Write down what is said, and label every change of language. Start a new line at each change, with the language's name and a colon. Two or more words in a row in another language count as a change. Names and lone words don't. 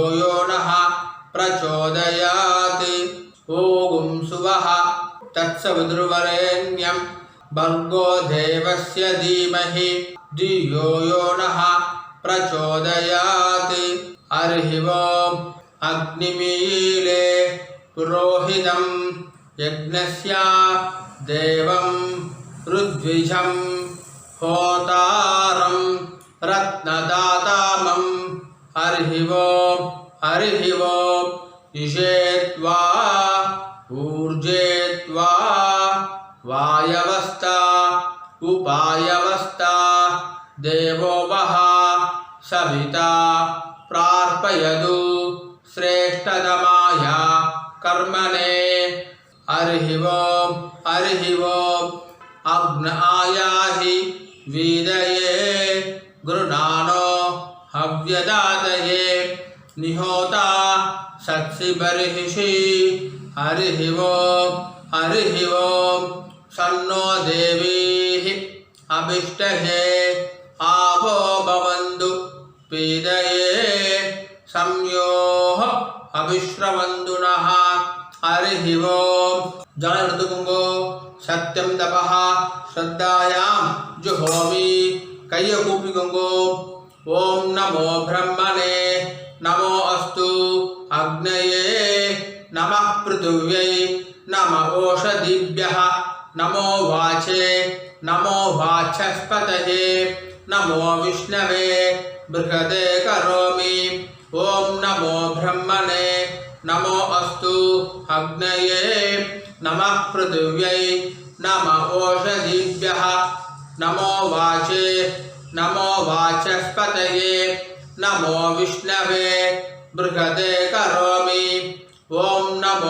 Sanskrit: यो नः प्रचोदयात् ओम् स्वः तत्सवितुर्वरेण्यं भर्गो देवस्य धीमहि धियो यो नः प्रचोदयात् हरि ओम् अग्निमीळे पुरोहितं यज्ञस्य देवम् ऋत्विजम् होतारं रत्नधातमम् हरि ओम् इषेत्वा ऊर्जेत्वा वायवस्था उपायवस्था देवो वः सविता प्रार्पयतु श्रेष्ठतमाय कर्मणे हरि ओम अग्न आयाहि वीदये गृणानो हव्यदातये निहोता सत्सि बर्हिषि हरि ओम सन्नो देवीः अभिष्टहे आवो भवन्तु पीदये संयोह अभिश्रवन्तुनः हरि ओम
Tamil: जल எடுத்துக்கோங்கோ
Sanskrit: सत्यं तपः श्रद्धायां जुहोमि
Tamil: கையை கூப்பிக்கோங்கோ
Sanskrit: ओम् नमो ब्रह्मणे नमो अस्तु अग्नये नमः पृथिव्यै नम ओषधिभ्यः नमो वाचे नमो वाचस्पतये नमो विष्णवे बृहदे करोमि ओम नमो ब्रह्मणे नमो अस्तु अग्नये नमः पृथिव्यै नमः ओषधीभ्यः नमो वाचे नमो वाचस्पतये नमो विष्णवे बृहदे करोमि ओम नमो